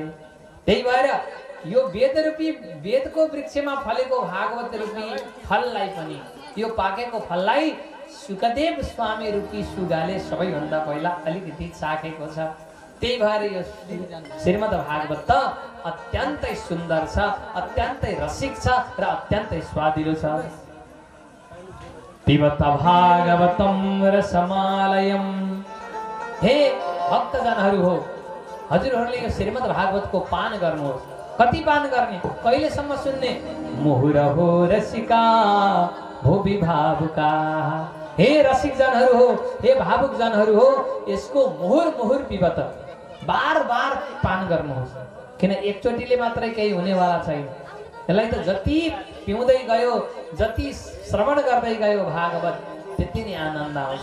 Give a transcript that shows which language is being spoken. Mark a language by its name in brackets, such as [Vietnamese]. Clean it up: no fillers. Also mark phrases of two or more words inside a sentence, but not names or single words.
[Nepali] त्यही भएर यो वेद रूपी वेदको वृक्षमा फलेको भागवत रूपी फललाई पनि, यो पाकेको फललाई सुखदेव स्वामी रूपी सुगाले सबैभन्दा पहिला अलिकति चाखेको छ। त्यही भएर यो श्रीमद् भागवत त अत्यन्तै सुन्दर छ, अत्यन्तै रसिक छ र अत्यन्तै स्वादिलो छ। [Sanskrit] पिबत भागवतं रसमालयं। [Nepali] हे भक्तजनहरू हो, हजुरहरूले यो श्रीमद् भागवतको पान गर्नुहोस्। कति पान गर्ने? कहिलेसम्म सुन्ने? [Sanskrit] मुहुरहो रसिका भुवि भावुका। [Nepali] हे रसिक जनहरू हो, हे भावुक जनहरू हो, यसको [Sanskrit] मुहुर मुहुर पिबत, [Nepali] बार बार पान गर्नुहोस्। किन एकचोटिले मात्रै केही हुनेवाला छैन। यसलाई त जति पिउँदै गयो, जति श्रवण गर्दै गयो भागवत, त्यति नै आनन्द आउँछ।